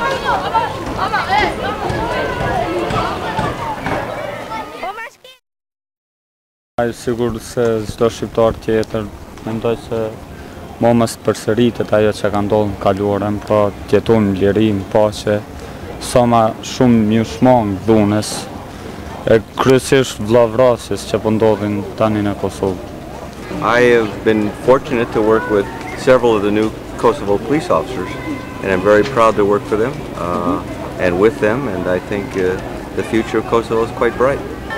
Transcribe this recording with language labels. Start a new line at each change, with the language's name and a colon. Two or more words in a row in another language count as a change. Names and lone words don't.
Albanian: Sigur se çdo shqiptar tjetër mendoj se mos përsëritet ajo që ka ndodhur në kaluarën, po të jetojmë në liri, në paqe, sa më shumë mjushmang dhunës e kryesisht vllavrasjes që po ndodhin tani në Kosovë.
English: I have been fortunate to work with several of the new Kosovo police officers, and I'm very proud to work for them and with them, and I think the future of Kosovo is quite bright.